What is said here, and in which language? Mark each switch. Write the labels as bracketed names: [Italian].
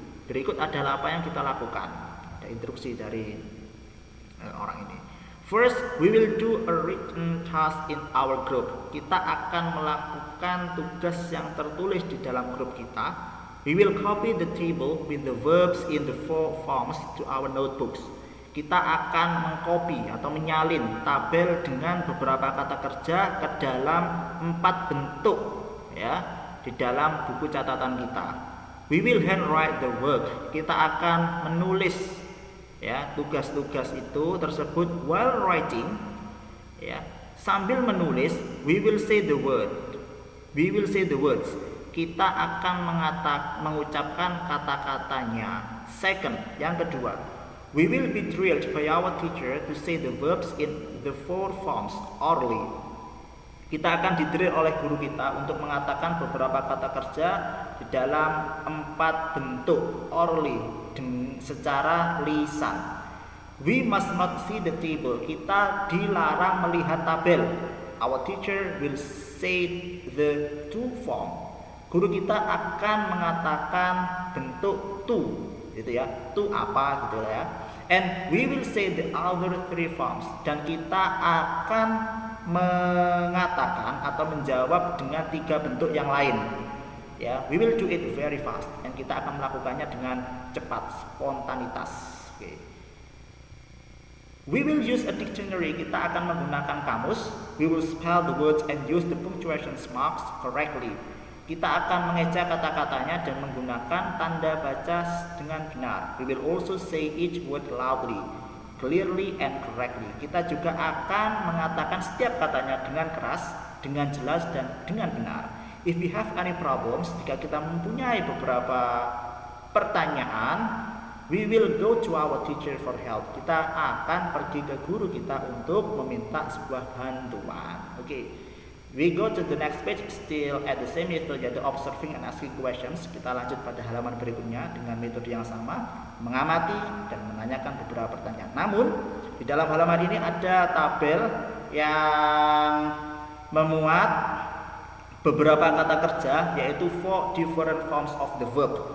[Indonesian] Berikut adalah apa yang kita lakukan. Ada instruksi dari orang ini. [English] First, we will do a written task in our group. [Indonesian] Kita akan melakukan tugas yang tertulis di dalam grup kita. [English] We will copy the table with the verbs in the 4 forms to our notebooks. [Indonesian] Kita akan mengcopy atau menyalin tabel dengan beberapa kata kerja ke dalam 4 bentuk, ya, di dalam buku catatan kita. [English] We will handwrite the work. [Indonesian] Kita akan menulis, ya, tugas-tugas itu tersebut [English] while writing, [Indonesian] ya. Sambil menulis, [English] we will say the word. We will say the words. [Indonesian] Kita akan mengucapkan kata-katanya. [English] Second, [Indonesian] yang kedua, [English] we will be drilled by our teacher to say the verbs in the 4 forms orally. [Indonesian] Kita akan didrill oleh guru kita untuk mengatakan beberapa kata kerja di dalam 4 bentuk orally, secara lisan. [English] We must not see the table. [Indonesian] Kita dilarang melihat tabel. [English] Our teacher will say the to form. [Indonesian] Guru kita akan mengatakan bentuk to, gitu ya. To apa gitu ya. [English] And we will say the other 3 forms. [Indonesian] Dan kita akan mengatakan atau menjawab dengan 3 bentuk yang lain. [English] Ya, we will do it very fast. [Indonesian] Dan kita akan melakukannya dengan cepat, spontanitas. [English] Okay. We will use a dictionary. [Indonesian] Kita akan menggunakan kamus. [English] We will spell the words and use the punctuation marks correctly. [Indonesian] Kita akan mengeja kata-katanya dan menggunakan tanda baca dengan benar. [English] We will also say each word loudly, clearly and correctly. [Indonesian] Kita juga akan mengatakan setiap katanya dengan keras, dengan jelas dan dengan benar. [English] If we have any problems, [Indonesian] jika kita mempunyai beberapa pertanyaan, [English] we will go to our teacher for help. [Indonesian] Kita akan pergi ke guru kita untuk meminta sebuah bantuan. Okay. [English] We go to the next page, still at the same method, yaitu observing and asking questions. [Indonesian] Kita lanjut pada halaman berikutnya dengan metode yang sama, mengamati dan menanyakan beberapa pertanyaan. Namun, di dalam halaman ini ada tabel yang memuat beberapa kata kerja, yaitu [English] 4 different forms of the verb.